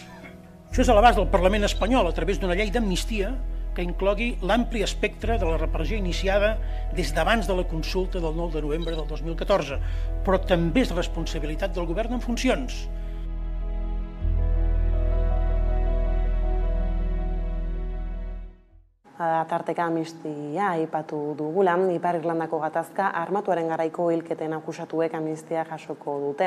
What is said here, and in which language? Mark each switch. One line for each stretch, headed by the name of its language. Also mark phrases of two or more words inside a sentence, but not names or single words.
Catalan: Això és a l'abast del Parlament espanyol a través d'una llei d'amnistia que inclogui l'ampli espectre de la repressió iniciada des d'abans de la consulta del 9 de novembre del 2014, però també és responsabilitat del govern en funcions.
Basque: Tarteka amnistia aipatu dugula, Ipar Irlandako gatazka armatuaren garaiko hilketen akusatuek amnistia jasoko dute.